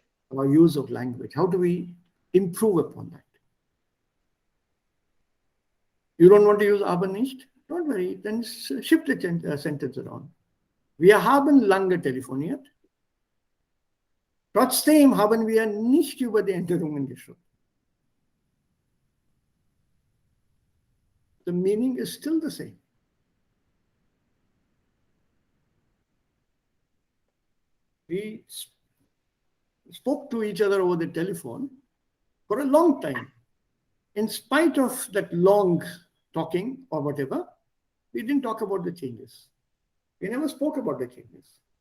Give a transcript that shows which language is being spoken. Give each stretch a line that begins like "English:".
English: Our use of language. How do we improve upon that? You don't want to use aber nicht? Don't worry, then shift the sentence around.
German: Wir haben lange telefoniert. Trotzdem haben wir nicht über die Änderungen gesprochen.
English: The meaning is still the same. We spoke to each other over the telephone for a long time. In spite of that long talking or whatever, we didn't talk about the changes. We never spoke about the changes.